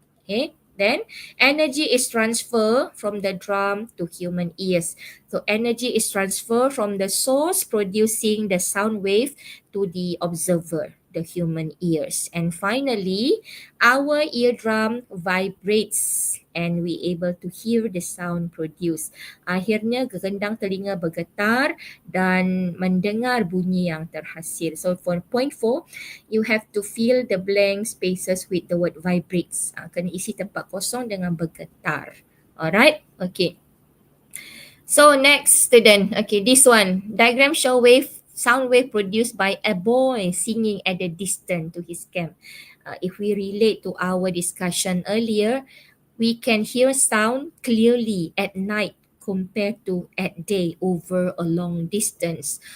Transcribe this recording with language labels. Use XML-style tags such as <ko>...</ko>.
<en>Okay, then energy is transferred from the drum to human ears. So energy is transferred from the source producing the sound wave to the observer, the human ears. And finally, our eardrum vibrates and we able to hear the sound produced.</en> <ms>Akhirnya gendang telinga bergetar dan mendengar bunyi yang terhasil.</ms> <en>So for point 4, you have to fill the blank spaces with the word vibrates.</en> <ms>Kena isi tempat kosong dengan bergetar.</ms> <en>Alright? Okay. So next student, okay, this one. Diagram show sound wave produced by a boy singing at a distance to his camp. If we relate to our discussion earlier, we can hear sound clearly at night compared to at day over a long distance.</en>